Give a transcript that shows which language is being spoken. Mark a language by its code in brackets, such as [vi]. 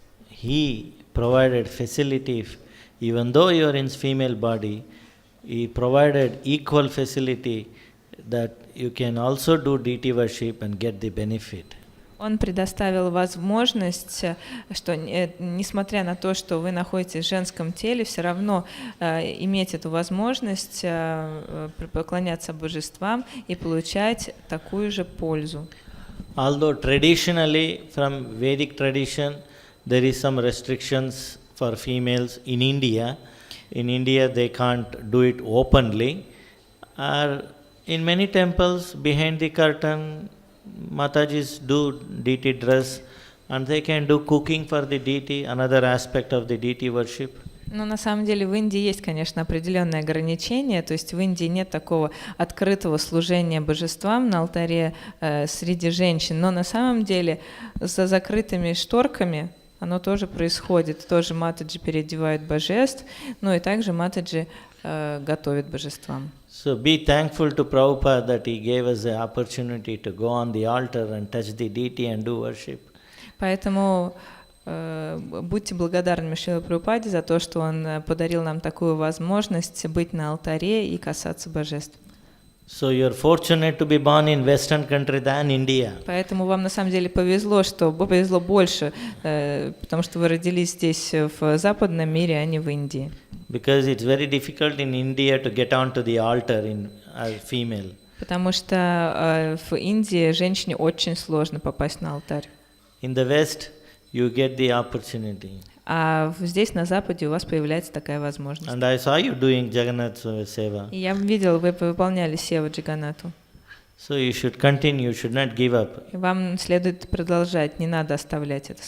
[en] He provided facility, even though you are in female body, he provided equal facility that you can also do deity worship and get the benefit. [ru] Он предоставил возможность, что несмотря на то, что вы находитесь в женском теле, все равно иметь эту возможность поклоняться божествам и получать такую же пользу. [en] Although traditionally, from Vedic tradition, there is some restrictions for females in India. In India, they can't do it openly. Or in many temples, behind the curtain, Matajis do deity dress, and they can do cooking for the deity, another aspect of the deity worship. [ru] Но на самом деле в Индии есть, конечно, определенные ограничения, то есть в Индии нет такого открытого служения божествам на алтаре среди женщин, но на самом деле за закрытыми шторками оно тоже происходит, тоже матаджи переодевают божеств, ну и также матаджи готовят божествам. [en] So be thankfул to Prabhupada that he gave us the opportunity to go on the altar and touch the deity and do worship. [ru] Поэтому будьте благодарны Шриле Прабхупаде за то, что он подарил нам такую возможность быть на алтаре и касаться божеств. [en] So you are fortunate to be born in Western country than India. [ru] Поэтому вам на самом деле повезло больше, потому что вы родились здесь в западном мире, а не в Индии. [en] Because it's very difficult in India to get onto the altar as female. [ru] Потому что в Индии женщине очень сложно попасть на алтарь. [en] In the West, you get the opportunity. [ru] А здесь, на Западе, у вас появляется такая возможность. [en] And I saw you doing Jagannath Seva. [ru] И я видел, вы выполняли сева Джаганату. [en] So you should continue, you should not give up. [ru] И вам следует продолжать, не надо оставлять это